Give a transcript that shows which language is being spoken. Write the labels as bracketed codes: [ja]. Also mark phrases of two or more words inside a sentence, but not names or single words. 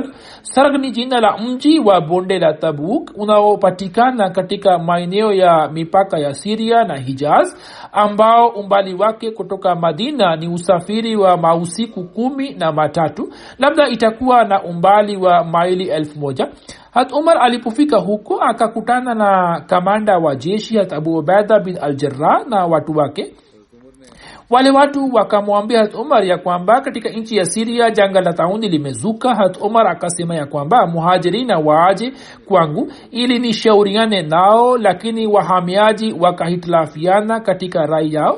[sw] Sarg ni jina la mji wa bonde la Tabuk unaopatikana katika maeneo ya mipaka ya Syria na Hijaz, ambao umbali wake kutoka Madina ni usafiri wa mausiku 13, labda itakuwa na umbali wa maili 1000. Umar alipofika huko akakutana na kamanda wa jeshi Abu Ubaida bin al-Jarrah na watu wake. Wale watu wakamwambia Umar ya kwamba katika nchi ya Syria janga la tauni limezuka. Umar akasema ya kwamba muhajirina waaje kwangu ili nishauriane nao, lakini wahamiaji wakahitilafiana katika rai yao.